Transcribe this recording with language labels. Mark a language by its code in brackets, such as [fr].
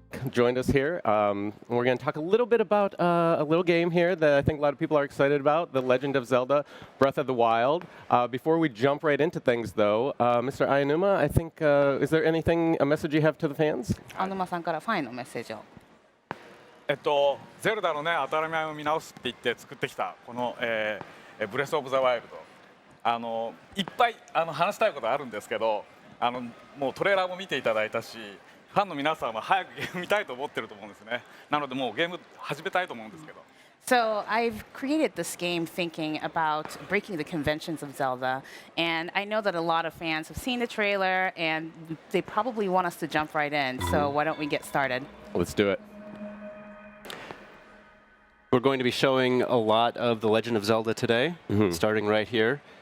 [en] joined us here. We're going to talk a little bit about a little game here that I think a lot of people are excited about, The Legend of Zelda Breath of the Wild. Before we jump right into things, though, Mr. Ayanuma, I think, is there a message you have to the fans? [ja] 青沼さんからファンへのメッセージを。ゼルダのね、当たり前を見直すって言って作ってきたこの、ブレスオブザワイルド、いっぱい話したいことあるんですけど、もうトレーラーも見ていただいたし、ファンの皆さんは早くゲーム見たいと思ってると思うんですね。なのでもうゲーム始めたいと思うんですけど。 [en] So I've created this game thinking about breaking the conventions of Zelda, and I know that a lot of fans have seen the trailer, and they probably want us to jump right in. So why don't we get started? Let's do it. We're going to be showing a lot of The Legend of Zelda today, starting right here.